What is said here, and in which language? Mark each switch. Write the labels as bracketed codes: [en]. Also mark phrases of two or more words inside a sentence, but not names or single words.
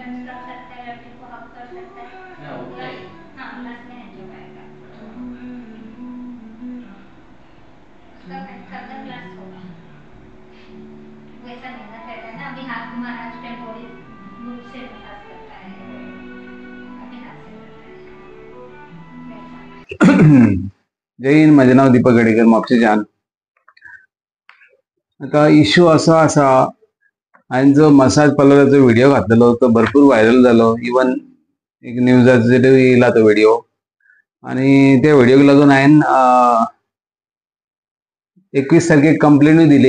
[hi] वैसा नहीं ना कहता है ना, अभी हाथ महाराज पे बॉडी दूध से मसाज करता है, अभी हाथ से करता है वैसा। जय हिंद, [mr] माझे नाव दीपक गडेकर, म्हापशेच्यान. [kok] आता इश्यू असो आसा, हांवें जो मसाज पार्लराचो व्हिडिओ घातलेलो तो भरपूर व्हायरल जालो. इवन एक न्यूजाचेर येयला तो व्हिडिओ. आणि त्या व्हिडिओक लागून हांवें 21 तारखेक कंप्लेनूय दिली.